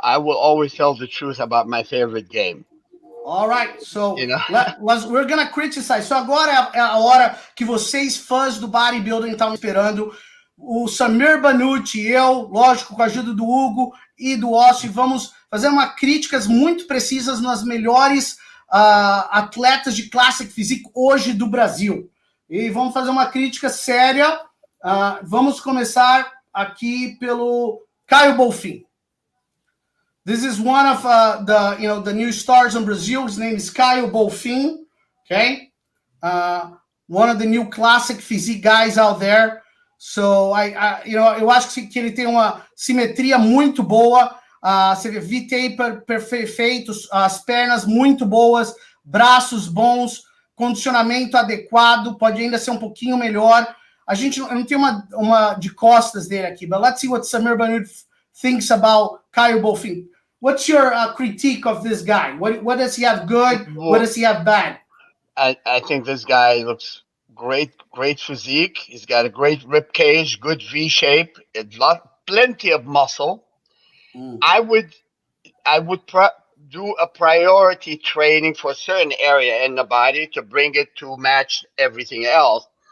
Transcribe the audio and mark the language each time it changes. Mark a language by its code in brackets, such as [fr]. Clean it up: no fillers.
[en] I will always tell the truth about my favorite game. All right, so we're gonna criticize. [pt] So agora é a hora que vocês, fãs do bodybuilding, estavam esperando. O Samir Bannout e eu, lógico, com a ajuda do Hugo e do Ossi, vamos fazer críticas muito precisas nas melhores atletas de Classic Physique hoje do Brasil. E vamos fazer uma crítica séria. Vamos começar aqui pelo Caio Bolfin. [en] This is one of the new stars in Brazil. His name is Caio Bolfin. Okay, one of the new Classic Physique guys out there. [pt] So eu acho que ele tem uma simetria muito boa. Você vê V-taper perfeito, as pernas muito boas, braços bons, condicionamento adequado, pode ainda ser um pouquinho melhor. Eu não tenho uma de costas dele aqui, [en] but let's see what Samir Bannout thinks about Caio Bolfin. What's your critique of this guy? What does he have good? What does he have bad? I think this guy looks great physique. He's got a great rib cage, good V shape, plenty of muscle. I would do a priority training for a certain area in the body to bring it to match everything else.